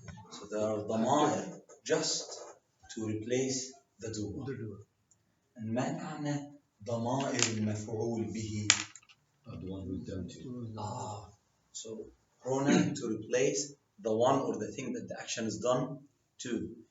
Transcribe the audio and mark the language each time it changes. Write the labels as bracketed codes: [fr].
[en] So there are ضمائر just to replace the doer. The doer. [ar] ما معنى ضمائر المفعول به؟ [en] The one who's done to. So pronoun to replace the one or the thing that the action is done to.